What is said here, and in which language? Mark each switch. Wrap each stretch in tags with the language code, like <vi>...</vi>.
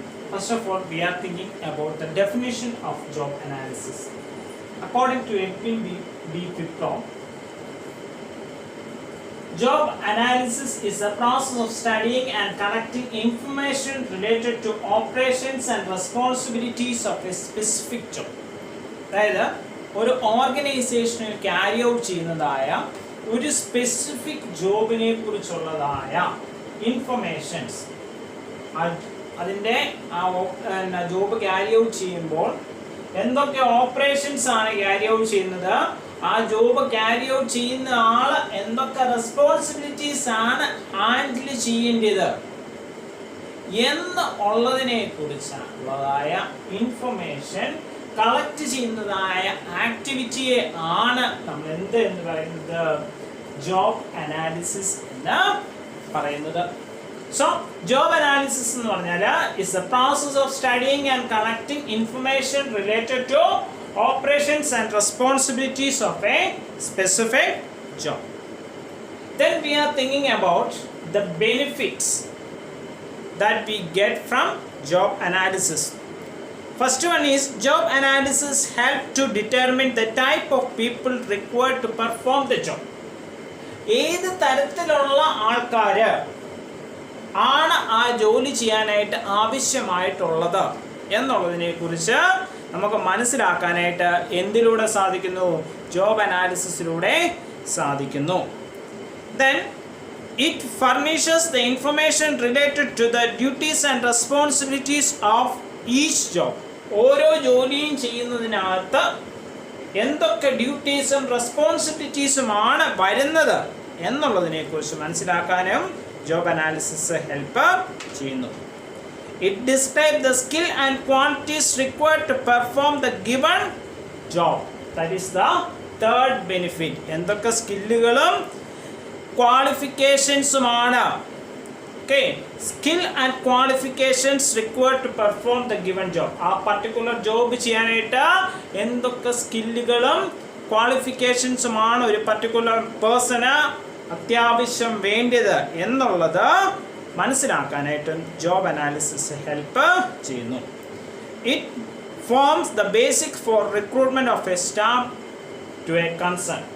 <en>First of all, we are thinking about the definition of job analysis. According to Edwin B. Piplov, job analysis is the process of studying and collecting information related to operations and responsibilities of a specific job.</en> <ml>അതായത് ഒരു ഓർഗനൈസേഷനിൽ carry out ചെയ്യുന്നതായ ഒരു specific ജോബിനെ കുറിച്ചുള്ളതായ informations, അതിൻ്റെ job carry out ചെയ്യുമ്പോൾ എന്തൊക്കെ operations ആണ് carry out ചെയ്യുന്നത്, ആ ജോബ് ക്യാരി ഔട്ട് ചെയ്യുന്ന ആള് എന്തൊക്കെ റെസ്പോൺസിബിലിറ്റീസ് ആണ് ഹാൻഡിൽ ചെയ്യേണ്ടത് എന്ന് ഉള്ളതിനെ കുറിച്ചുള്ളതായ ഇൻഫർമേഷൻ കളക്ട് ചെയ്യുന്നതായ ആക്ടിവിറ്റിയെ ആണ് നമ്മൾ എന്ത് എന്ന് പറയുന്നത്, ജോബ് അനാലിസിസ് എന്ന് പറയുന്നത്. സോ ജോബ് അനാലിസിസ് എന്ന് പറഞ്ഞാൽ</ml> <en>Is the process of studying and collecting information related to operations and responsibilities of a specific job. Then we are thinking about the benefits that we get from job analysis. First one is job analysis help to determine the type of people required to perform the job.</en> <ml>ഏത് തരത്തിലുള്ള ആൾക്കാർ ആണ് ആ ജോലി ചെയ്യാനായിട്ട് ആവശ്യമായിട്ടുള്ളത് എന്നുള്ളതിനെ കുറിച്ച് നമുക്ക് മനസ്സിലാക്കാനായിട്ട് എന്തിലൂടെ സാധിക്കുന്നു, ജോബ് അനാലിസിസിലൂടെ സാധിക്കുന്നു.</ml> <en>Then it furnishes the information related to the duties and responsibilities of each job.</en> <ml>ഓരോ ജോലിയും ചെയ്യുന്നതിനകത്ത് എന്തൊക്കെ ഡ്യൂട്ടീസും റെസ്പോൺസിബിലിറ്റീസുമാണ് വരുന്നത് എന്നുള്ളതിനെ കുറിച്ച് മനസ്സിലാക്കാനും ജോബ് അനാലിസിസ് ഹെൽപ്പ് ചെയ്യുന്നു.</ml> <en>It describes the skill and qualities required to perform the given job. That is the third benefit.</en> <ml>എന്തൊക്കെ സ്കില്ലുകളും ക്വാളിഫിക്കേഷൻസുമാണ്,</ml> <en>okay, skill and qualifications required to perform the given job.</en> <ml>ആ പർട്ടിക്കുലർ ജോബ് ചെയ്യാനായിട്ട് എന്തൊക്കെ സ്കില്ലുകളും ക്വാളിഫിക്കേഷൻസുമാണ് ഒരു particular person അത്യാവശ്യം വേണ്ടത് എന്നുള്ളത് മനസ്സിലാക്കാനായിട്ട് job analysis help ചെയ്യുന്നു.</ml> <en>It forms the basic for recruitment of a staff to a concern.</en>